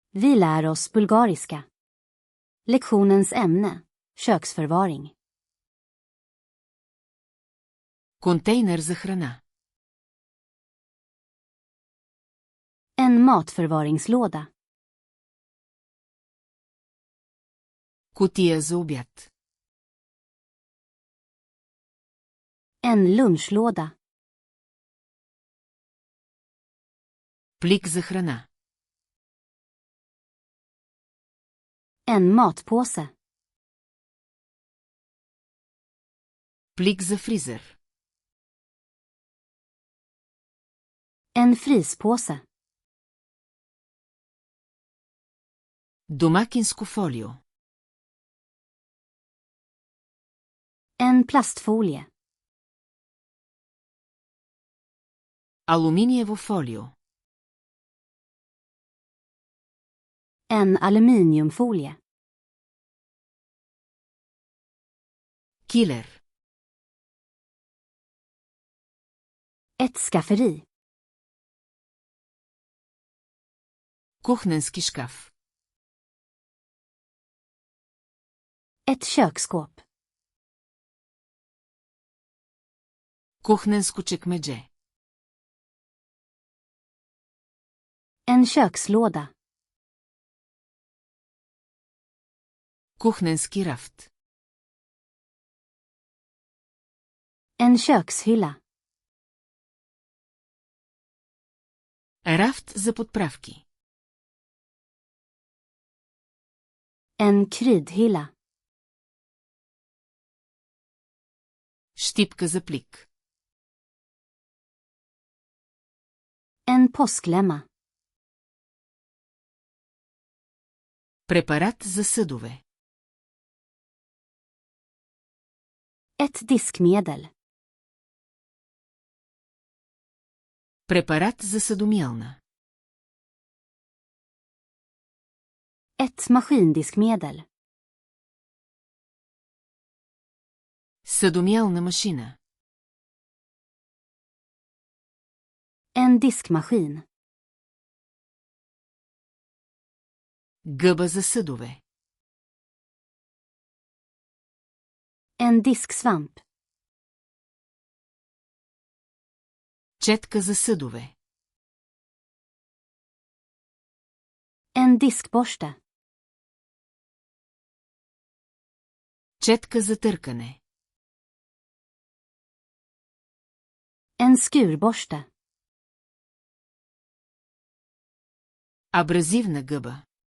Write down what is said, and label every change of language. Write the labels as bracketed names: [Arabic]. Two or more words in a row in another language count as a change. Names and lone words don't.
[Swedish] Vi lär oss bulgariska. Lektionens ämne, köksförvaring. [Bulgarian] Контейнер за храна. [Swedish] En matförvaringslåda. [Bulgarian] Кутия за обяд. [Swedish] En lunchlåda. [Bulgarian] Плик за храна. [Swedish] En matpåse. [Bulgarian] Плик за фризер. [Swedish] En fryspåse. [Bulgarian] Домакинско фолио. [Swedish] En plastfolie. [Bulgarian] Алуминиево фолио. [Swedish] En aluminiumfolie. [Bulgarian] Килер. [Swedish] Ett skafferi. [Bulgarian] Кухненски шкаф. [Swedish] Ett köksskåp. [Bulgarian] Кухненско чекмедже. [Swedish] En kökslåda. [Bulgarian] Кухненски рафт. [Swedish] En kökshylla. [Bulgarian] Рафт за подправки. [Swedish] En kryddhylla. [Bulgarian] Щипка за плик. [Swedish] En påsklämma. [Bulgarian] Препарат за съдове. [Swedish] Ett diskmedel. [Bulgarian] Препарат за съдомиялна. [Swedish] Ett maskindiskmedel. [Bulgarian] Съдомиялна машина. [Swedish] En diskmaskin. [Bulgarian] Гъба за съдове. [Swedish] En disksvamp. [Bulgarian] Четка за съдове. [Swedish] En diskborste. [Bulgarian] Четка за търкане. [Swedish] En skurborste. [Bulgarian] Абразивна гъба.